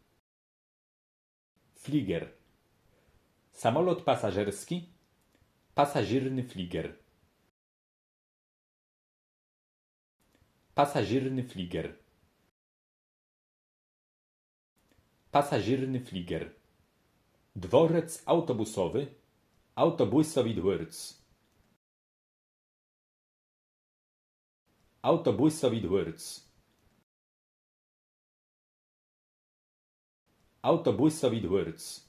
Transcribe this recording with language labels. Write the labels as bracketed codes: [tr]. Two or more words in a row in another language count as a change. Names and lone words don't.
[pl] Flieger. Samolot pasażerski. [szl] Pasażierny flieger. Pasażierny flieger. Pasażierny flieger. [pl] Dworzec autobusowy. [szl] Autobusowy dworzec. Autobusowy dworzec. Autobusowy dworzec.